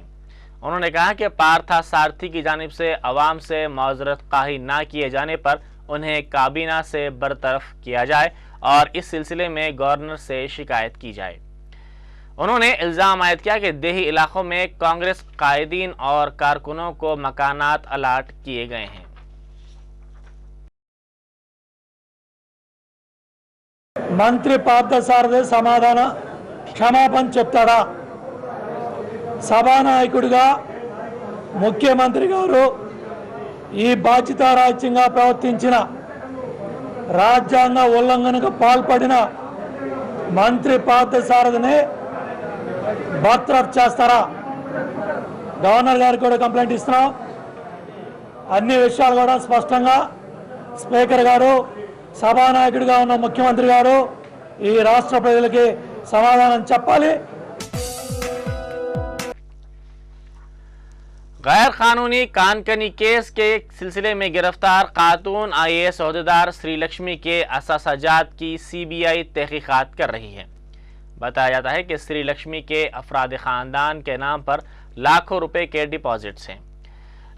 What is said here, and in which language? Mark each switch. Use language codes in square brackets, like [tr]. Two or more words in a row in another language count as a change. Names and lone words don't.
[ur] انہوں نے کہا کہ پارتھا سارتھی کی جانب سے عوام سے معذرت خواہی نہ کیے جانے پر انہیں کابینہ سے برطرف کیا جائے اور اس سلسلے میں گورنر سے شکایت کی جائے۔ انہوں نے الزام عائد کیا کہ دیہی علاقوں میں کانگریس قائدین اور کارکنوں کو مکانات الاٹ کیے گئے ہیں۔ [te] మంత్రి పార్థసారథి సమాధాన క్షమాపణ చెప్తాడా? సభానాయకుడిగా ముఖ్యమంత్రి గారు ఈ బాధ్యతారాహిత్యంగా ప్రవర్తించిన, రాజ్యాంగ ఉల్లంఘనకు పాల్పడిన మంత్రి పార్థసారథిని బర్తరఫ్ చేస్తారా? గవర్నర్ గారికి కూడా కంప్లైంట్ ఇస్తున్నాం। అన్ని విషయాలు కూడా స్పష్టంగా స్పీకర్ గారు, సభానాయకుడిగా ఉన్న ముఖ్యమంత్రి గారు ఈ రాష్ట్ర ప్రజలకి సమాధానం చెప్పాలి। [ur] غیر قانونی کانکنی کیس کے سلسلے میں گرفتار خاتون آئی اے ایس عہدیدار سری لکشمی کے اثاثہ جات کی سی بی آئی تحقیقات کر رہی ہے۔ بتایا جاتا ہے کہ سری لکشمی کے افراد خاندان کے نام پر لاکھوں روپے کے ڈپازٹس ہیں۔